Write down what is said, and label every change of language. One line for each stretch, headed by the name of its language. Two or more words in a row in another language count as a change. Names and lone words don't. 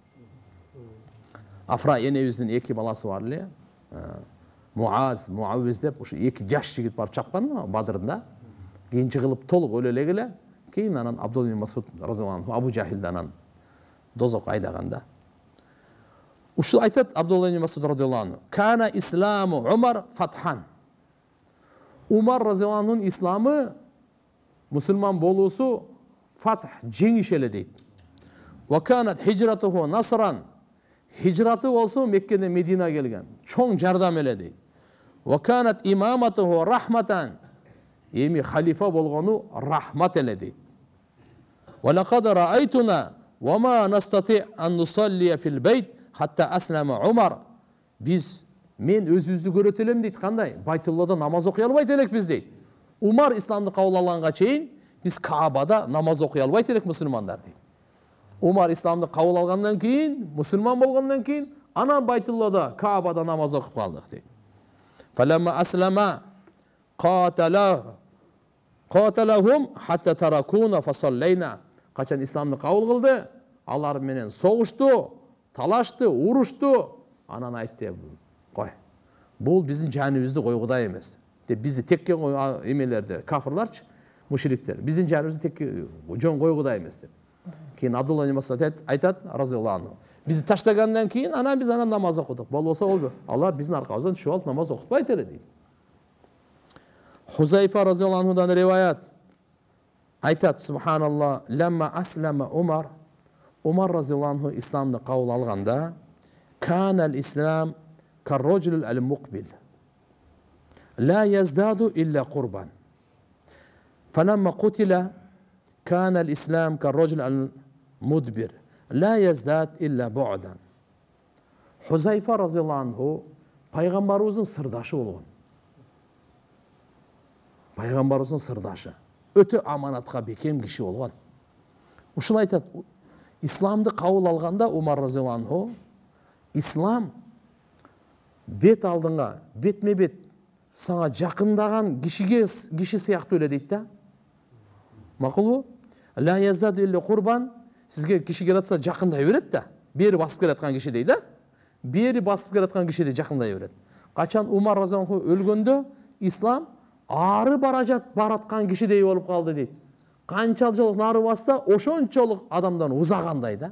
Kyrgyz: Афра энебиздин эки баласы бар эле. Муаз, Муавиз деп ушу эки жаш жигит барып чапкан Бадрында. Кийин жыгылып толук өлө эле. Кийин анан Абдулла ибн Мас'уд
Arabic: رضي الله عنه
Kyrgyz: Абу Жахилди анан дозокко айдаганда. Ушул айтат Абдулла ибн Мас'уд
Arabic: رضي الله عنه. كان إسلام عمر فتحا.
Kyrgyz: Умар разыяллаху анхунун исламы, мусулман болуусу фатх, жеңиш эле дейт.
Arabic: وكانت هجرته نصرا.
Kyrgyz: Хижраты болсо Меккеден Медина келген. Чоң жардам эле дейт.
Arabic: وكانت إمامته رحمة.
Kyrgyz: Эми халифа болгону рахмат эле дейт.
Arabic: ولقد رأيتنا وما نستطيع أن نصلي في البيت حتى أسلم عمر.
Kyrgyz: Мен өзүбүздү көрөт элем дейт. Кандай? Байтуллада намаз окуй албайт элекпиз дейт. Умар исламды кабыл алганга чейин биз Каабада намаз окуй албайт элек мусулмандар дейт. Умар исламды кабыл алгандан кийин, мусулман болгондон кийин, анан Байтуллада, Каабада намаз окуп калдык дейт.
Arabic: فلما أسلم قاتلهم حتى تركونا فصلينا.
Kyrgyz: Качан исламды кабыл кылды, алар менен согушту, талашты, урушту. Анан айтты, кой. Бул биздин жаныбызды койгудай эмес. Деп бизди текке эмелерди, кафырларчы, мушриктер. Биздин жаныбызды текке жон койгудай эмес деп. Кийин Абдулла ибн Мас'уд айтат
Arabic: رضي الله عنه.
Kyrgyz: Бизди таштагандан кийин анан биз намаз окудук. Болбосо болду. Алар биздин аркабыздан түшүп алып намаз окутпайт эле дейт. Хузайфа разыяллаху анхудан риваят айтат субханалла,
Arabic: لما أسلم عمر رضي الله عنه
Kyrgyz: исламды кабыл алганда,
Arabic: كان الإسلام كالرجل المقبل. لا يزداد إلا قربا فلما قتل كان الإسلام كالرجل المدبر لا يزداد إلا بعدا.
Kyrgyz: Хузайфа
Arabic: رضي الله عنه
Kyrgyz: пайгамбарыбыздын сырдашы болгон. Пайгамбарыбыздын сырдашы. Өтө аманатка бекем киши болгон. Ушул айтат, исламды кабыл алганда Умар
Arabic: رضي الله عنه
Kyrgyz: ислам бет алдыңа, бетме бет сага жакындаган киши сыяктуу эле дейт да. Макулбу?
Arabic: لا يزداد إلا قربا,
Kyrgyz: сизге киши келатса жакындай берет да. Бери басып келаткан киши дейт да. Бери басып келаткан киши де жакындай берет. Качан Умар
Arabic: رضي الله عنه
Kyrgyz: өлгөндө ислам ары бараткан кишидей болуп калды дейт. Канчалык нары басса, ошончолук адамдан узагандай да.